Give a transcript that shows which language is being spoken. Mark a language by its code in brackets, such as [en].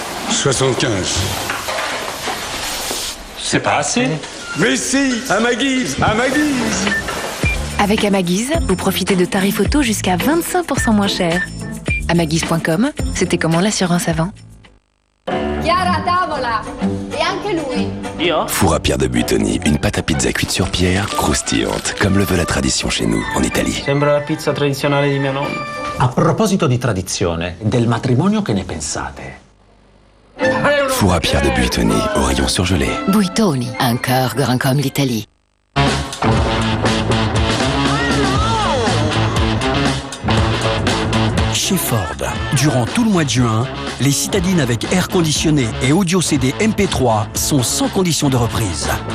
[fr] 75. C'est pas assez. Mais si, à ma guise, à ma guise. Avec Amaguise, vous profitez de tarifs auto jusqu'à 25% moins chers. Amaguise.com, c'était comment l'assurance avant? [it] Chiara tavola e anche lui. [fr] Four à pierre de Buitoni, une pâte à pizza cuite sur pierre, croustillante, comme le veut la tradition chez nous, en Italie. [it] Sembra la pizza tradizionale di mia nonna. A proposito di tradizione, del matrimonio che ne pensate? [fr] Four à pierre de Buitoni, au rayon surgelé. Buitoni, un cœur grand comme l'Italie. Chez Ford, durant tout le mois de juin, les citadines avec air conditionné et audio CD MP3 sont sans condition de reprise.